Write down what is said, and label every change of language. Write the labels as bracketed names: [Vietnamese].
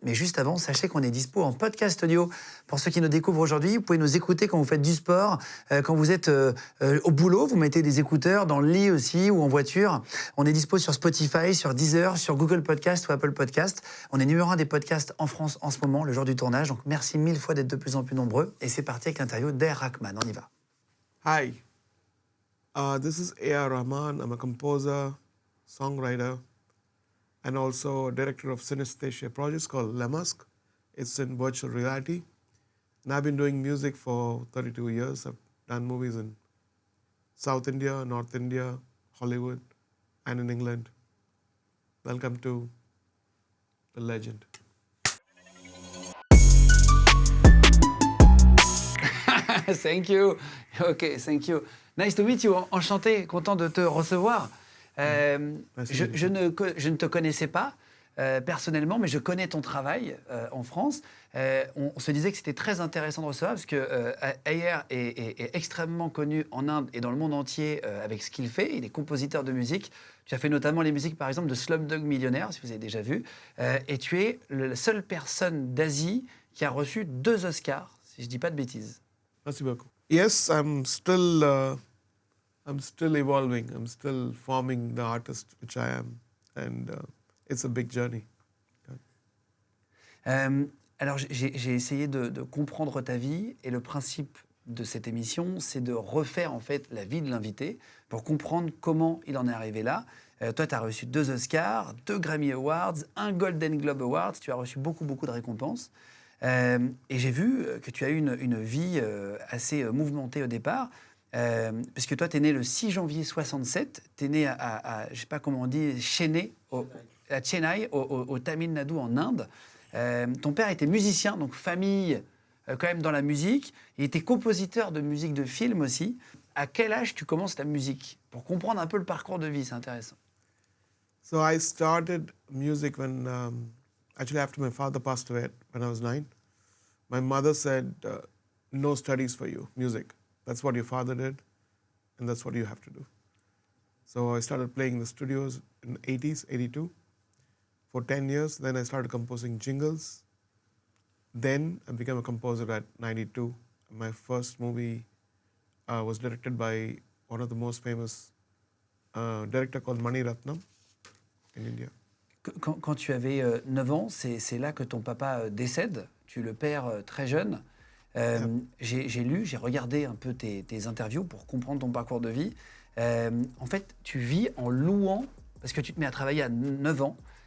[French] Mais juste avant, sachez qu'on est dispo en podcast audio. Pour ceux qui nous découvrent aujourd'hui, vous pouvez nous écouter quand vous faites du sport, quand vous êtes au boulot, vous mettez des écouteurs dans le lit aussi ou en voiture. On est dispo sur Spotify, sur Deezer, sur Google Podcast ou Apple Podcast. On est numéro 1 des podcasts en France en ce moment, le jour du tournage. Donc merci 1000 fois d'être de plus en plus nombreux. Et c'est parti avec l'interview Rahman. On y va. [English] Hi, this is Rahman. I'm a composer, songwriter, and also director of synesthesia projects called Lemask. It's in virtual reality. And I've been doing music for 32 years. I've done movies in South India, North India, Hollywood, and in England. Welcome to the legend. Thank you. OK, thank you. Nice to meet you. [French] Enchanté, content de te recevoir. Je ne te connaissais pas personnellement, mais je connais ton travail en France. On se disait que c'était très intéressant de recevoir parce que Ayer est extrêmement connu en Inde et dans le monde entier avec ce qu'il fait. Il est compositeur de musique. Tu as fait notamment les musiques, par exemple, de Slumdog Millionaire, si vous avez déjà vu. Et tu es la seule personne d'Asie qui a reçu 2 Oscars, si je ne dis pas de bêtises. Merci beaucoup. [English] Yes, I'm still evolving. I'm still forming the artist which I am, and it's a big journey. [French] Alors, j'ai essayé de comprendre ta vie et le principe de cette émission, c'est de refaire en fait la vie de l'invité pour comprendre comment il en est arrivé là. Toi, tu as reçu 2 Oscars, 2 Grammy Awards, un Golden Globe Awards. Tu as reçu beaucoup de récompenses. Et j'ai vu que tu as eu une vie assez mouvementée au départ, parce que toi, tu es né le 6 janvier 67, tu es né à je ne sais pas comment on dit, Chennai, à Chennai, au Tamil Nadu, en Inde. Ton père était musicien, donc famille quand même dans la musique. Il était compositeur de musique de film aussi. À quel âge tu commences la musique? Pour comprendre un peu le parcours de vie, c'est intéressant. [English] So I started music when... Actually, after my father passed away when I was 9, my mother said, no studies for you, music. That's what your father did, and that's what you have to do. So I started playing in the studios in the 80s, 82, for 10 years. Then I started composing jingles. Then I became a composer at 92. My first movie was directed by one of the most famous director called Mani Ratnam in India. [French] Quand tu avais 9 ans, c'est là que ton papa décède. Tu le perds très jeune. J'ai regardé un peu tes interviews pour comprendre ton parcours de vie. En fait, tu vis en louant, parce que tu te mets à travailler à 9 ans.